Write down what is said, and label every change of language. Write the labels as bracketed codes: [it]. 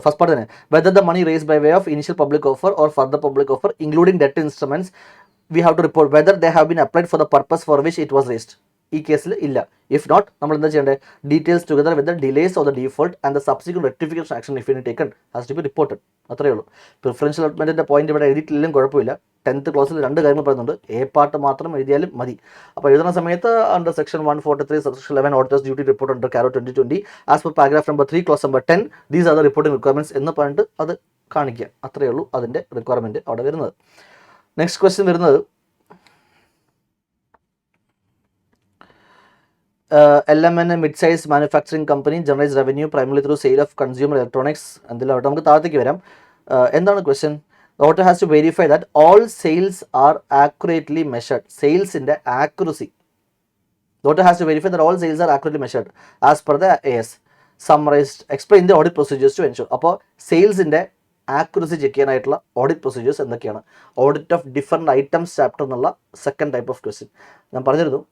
[en] First part തന്നെ, whether the money raised by way of initial public offer or further public offer, including debt instruments, we have to report whether they have been applied for the purpose for which it was raised. [ml] ഈ കേസിൽ ഇല്ല. [en] if not, [ml] നമ്മൾ എന്താ ചെയ്യേണ്ടത്? [en] Details together with the delays of the default and the subsequent rectification action if any taken has to be reported. [ml] അത്രയേ ഉള്ളൂ. Preferential അലോട്ട്മെൻറ്റിൻ്റെ point ഇവിടെ എഴുതിയിട്ടില്ലെങ്കിലും കുഴപ്പമില്ല. 10th ക്ലാസ്സിൽ 2 കാര്യങ്ങൾ പറയുന്നുണ്ട്. എ പാർട്ട് മാത്രം എഴുതിയാലും മതി. അപ്പോൾ എഴുതുന്ന സമയത്ത് [en] under section 143 subsection 11 auditors duty report under CARO 2020 as per paragraph number 3 clause number 10 these are the reporting requirements [ml] എന്ന് പറഞ്ഞിട്ട് അത് കാണിക്കുക. അത്രയേ ഉള്ളൂ അതിൻ്റെ റിക്വയർമെൻറ്റ് അവിടെ വരുന്നത്. [en] Next question വരുന്നത്, LMN mid-size manufacturing company generates revenue primarily through sale of consumer electronics. [ml] എന്തിലാവട്ടെ, നമുക്ക് താഴത്തേക്ക് വരാം. എന്താണ് question? [en] The auditor has to verify that all sales are accurately measured. [ml] സെയിൽസിൻ്റെ accuracy. [en] The auditor has to verify that all sales are accurately measured as per the AS. Summarized, explain the audit procedures to ensure. [ml] അപ്പോൾ സെയിൽസിൻ്റെ accuracy check ചെയ്യാനായിട്ടുള്ള audit procedures എന്തൊക്കെയാണ്? Audit of different items chapter എന്നുള്ള second type of question ഞാൻ പറഞ്ഞിരുന്നു.